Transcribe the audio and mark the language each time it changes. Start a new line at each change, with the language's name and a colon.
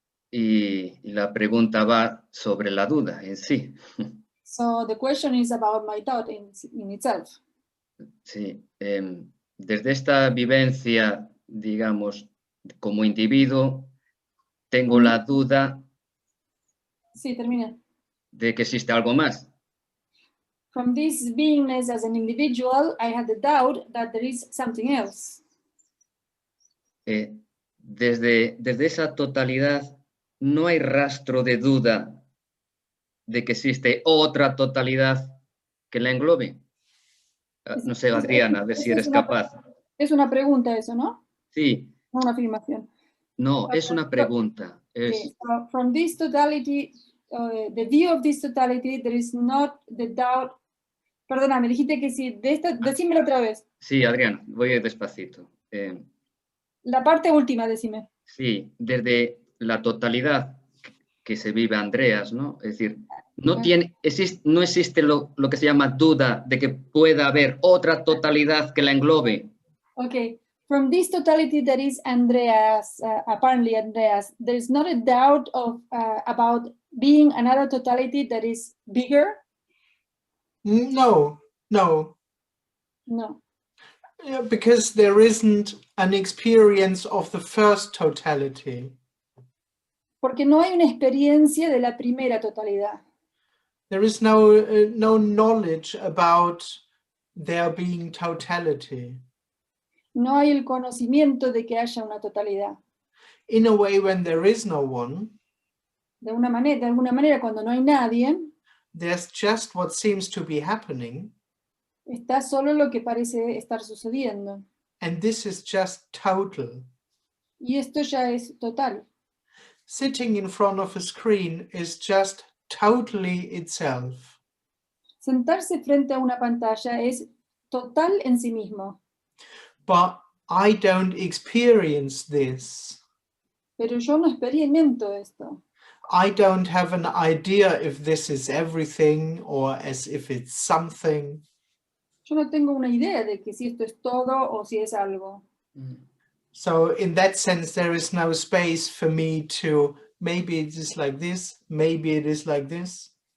Spanish: y la pregunta va sobre la duda en sí.
English: So the question is about my doubt in itself.
Spanish: Sí. Desde esta vivencia, digamos, como individuo, tengo la duda Sí, termina. de que existe algo más.
English: From this beingness as an individual, I had the doubt that there is something else.
Spanish: Desde esa totalidad, no hay rastro de duda de que existe otra totalidad que la englobe. No sé, Adriana, a ver si eres capaz. Es una pregunta eso, ¿no? Sí. No una afirmación. No, es una pregunta.
English: Okay. So from this totality, the view of this totality, there is not the doubt.
Spanish: Perdona, me dijiste que sí. Decímelo otra vez. Sí, Adriana, voy despacito. La parte última, decime. Sí, desde la totalidad que se vive Andreas, ¿no? Es decir, no existe lo que se llama duda de que pueda haber otra totalidad que la englobe.
English: Okay. From this totality that is Andreas, apparently Andreas, there is not a doubt of about being another totality that is bigger? No. No. Yeah, because there isn't an experience of the first totality.
Spanish: Porque no hay una experiencia de la primera totalidad.
English: There is no knowledge about there being totality.
Spanish: No hay el conocimiento de que haya una totalidad.
English: In a way, when there is no one,
Spanish: De alguna manera, cuando no hay nadie,
English: there's just what seems to be happening,
Spanish: está solo lo que parece estar sucediendo.
English: and this is just total.
Spanish: Y esto ya es total.
English: Sitting in front of a screen is just totally itself.
Spanish: Sentarse frente a una pantalla es total en sí mismo.
English: But I don't experience this.
Spanish: Pero yo no experimento esto.
English: I don't have an idea if this is everything or as if it's something.
Spanish: Yo no tengo una idea de que si esto es todo o si es algo.
English: So in that sense, there is no space for me to, maybe it is like this, maybe it is like this.